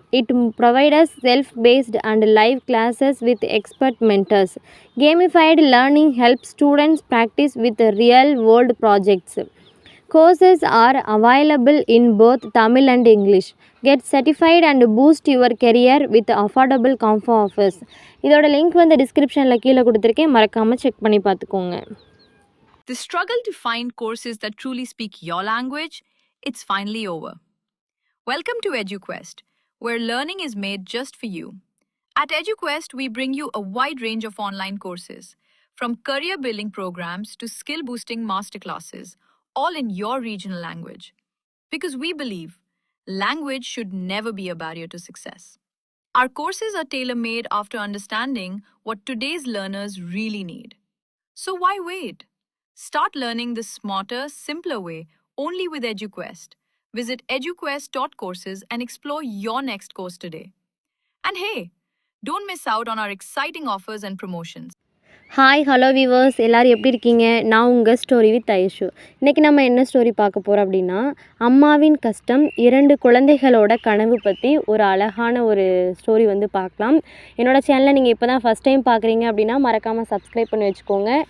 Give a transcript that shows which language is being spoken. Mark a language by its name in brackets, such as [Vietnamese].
[English] It provides self-paced and live classes with expert mentors. Gamified learning helps students practice with real-world projects. Courses are available in both Tamil and English. Get certified and boost your career with affordable combo offers. [Tamil] இதோட link வந்து டிஸ்கிரிப்ஷனில் கீழே கொடுத்துருக்கேன், மறக்காமல் check பண்ணி பார்த்துக்கோங்க. [English] The struggle to find courses that truly speak your language, it's finally over. Welcome to EduQuest, where learning is made just for you. At EduQuest, we bring you a wide range of online courses, from career building programs to skill boosting masterclasses, all in your regional language. Because we believe language should never be a barrier to success. Our courses are tailor-made after understanding what today's learners really need. So why wait? Start learning the smarter, simpler way only with EduQuest. Visit eduquest.courses and explore your next course today. And hey, don't miss out on our exciting offers and promotions. [Tamil] Hi hello viewers, எல்லோரும் எப்படி இருக்கீங்க? நான் உங்கள் story with Aishu. இன்றைக்கி நம்ம என்ன story பார்க்க போகிறோம் அப்படின்னா, அம்மாவின் கஷ்டம் 2 குழந்தைகளோட கனவு பற்றி ஒரு அழகான ஒரு ஸ்டோரி வந்து பார்க்கலாம். என்னோடய சேனலை நீங்கள் இப்போ தான் ஃபஸ்ட் டைம் பார்க்குறீங்க அப்படின்னா மறக்காமல் சப்ஸ்கிரைப் பண்ணி வச்சுக்கோங்க.